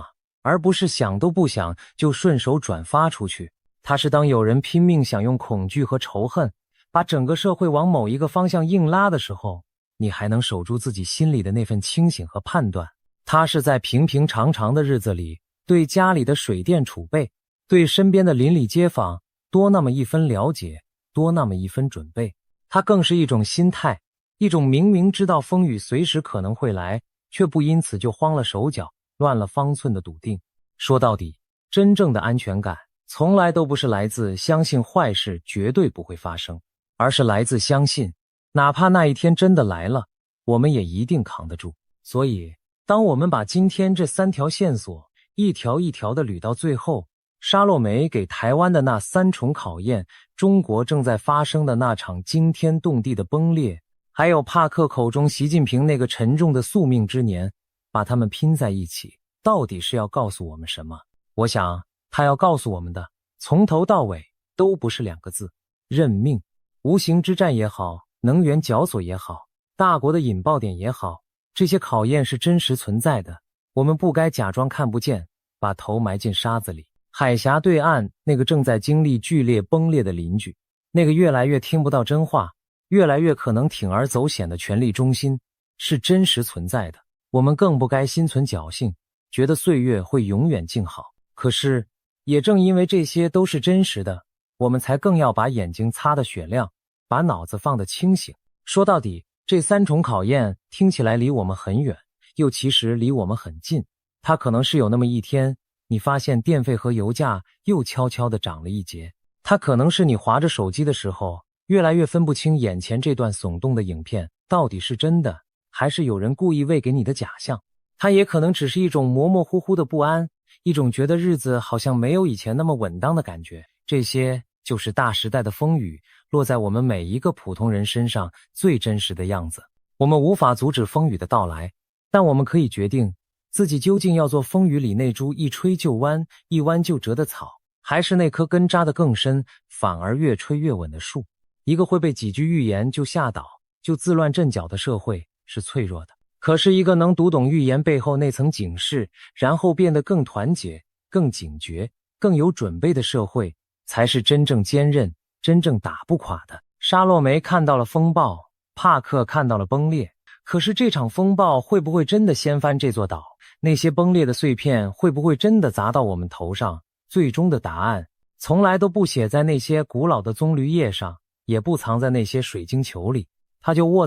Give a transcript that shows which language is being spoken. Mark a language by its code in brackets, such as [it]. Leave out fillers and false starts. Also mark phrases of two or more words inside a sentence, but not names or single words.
[zh] 而不是想都不想就順手轉發出去。它是當有人拼命想用恐懼和仇恨把整個社会往某一個方向硬拉的時候，你還能守住自己心裡的那份清醒和判斷。它是在平平常常的日子裡，對家裡的水電儲備，對身邊的鄰里街坊多那麼一分了解，多那麼一分準備。它更是一種心態，一種明明知道風雨隨時可能會來，卻不因此就慌了手腳，亂了方寸的篤定。說到底，真正的安全感從來都不是來自相信壞事絕對不會發生，而是來自相信，哪怕那一天真的來了，我們也一定扛得住。所以，當我們把今天這3條線索一條一條地捋到最後，沙洛梅給台灣的那3重考驗，中國正在發生的那場驚天動地的崩裂，還有帕克口中習近平那個沉重的宿命之年，把它們拼在一起，到底是要告訴我们什麼？我想，他要告訴我們的，從頭到尾都不是2個字：認命。無形之戰也好，能源絞索也好，大國的引爆點也好，這些考驗是真實存在的，我們不該假裝看不見，把頭埋進沙子裡。海峽對岸那個正在經歷劇烈崩裂的鄰居，那個越來越聽不到真話，越來越可能鋌而走險的權力中心，是真實存在的。我們更不該心存僥倖，覺得歲月會永遠靜好。可是，也正因為這些都是真實的，我們才更要把眼睛擦得雪亮，把腦子放得清醒。說到底，這3重考驗聽起來離我們很遠，又其實離我們很近。它可能是有那麼一天，你發現電費和油價又悄悄地漲了一截。它可能是你滑着手機的時候，越來越分不清眼前這段聳動的影片到底是真的，還是有人故意餵給你的假象。它也可能只是一種模模糊糊的不安，一種覺得日子好像沒有以前那麼穩當的感覺。這些就是大時代的風雨落在我們每一個普通人身上最真實的樣子。我們無法阻止風雨的到來，但我們可以決定自己究竟要做風雨裡那株一吹就彎，一彎就折的草，還是那棵根扎得更深，反而越吹越穩的樹。一個會被幾句預言就嚇倒，就自亂陣腳的社會是脆弱的，可是一個能讀懂預言背後那層警示，然後變得更團結、更警覺、更有準備的社會，才是真正堅韌、真正打不垮的。沙洛梅看到了風暴，帕克看到了崩裂，可是這場風暴會不會真的掀翻這座島？那些崩裂的碎片會不會真的砸到我們頭上？最終的答案從來都不寫在那些古老的棕榈葉上，也不藏在那些水晶球裡，它就握